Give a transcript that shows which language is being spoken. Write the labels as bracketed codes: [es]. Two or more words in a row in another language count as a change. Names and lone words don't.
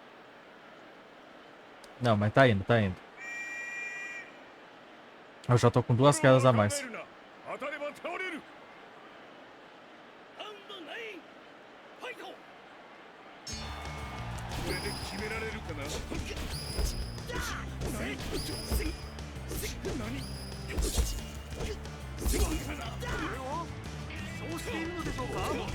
[pt] Não, mas tá indo, tá indo. Eu já tô com 2 quedas a mais. [ja] 当たれば倒れる。ラウンド9ファイト。これで決められるかな。そうしているのでしょうか。